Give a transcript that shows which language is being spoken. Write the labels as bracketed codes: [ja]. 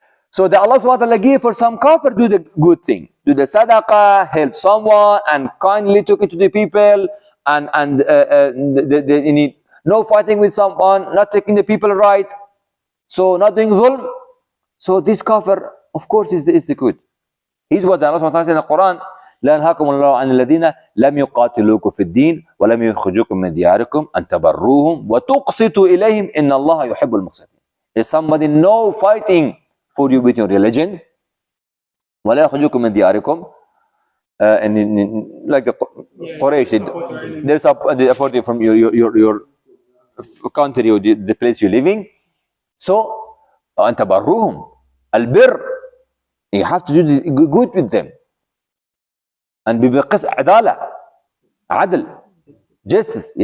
[en] So the Allah subhanahu wa ta'ala give for some kafir do the good thing, do the sadaqah, help someone, and kindly talk it to the people, and no fighting with someone, not taking the people right, so not doing dhulm. So this kafir, of course, is the good. Here's what Allah subhanahu wa ta'ala says in the Quran: [ar] لا ينهاكم الله عن الذين لم يقاتلوكم في الدين ولم يخرجوكم من دياركم أن تبروهم وتقسطوا إليهم إن الله يحب المقسطين. [en] Is somebody no fighting for you with your religion, [ar] ولا يخرجوكم من دياركم, [en] and like the Quraysh, they support you from your country or the place you're living. So [ar] أن تبروهم, البر, [en] you have to do the good with them, and [ar] بقص عدالة, عدل, [en] justice.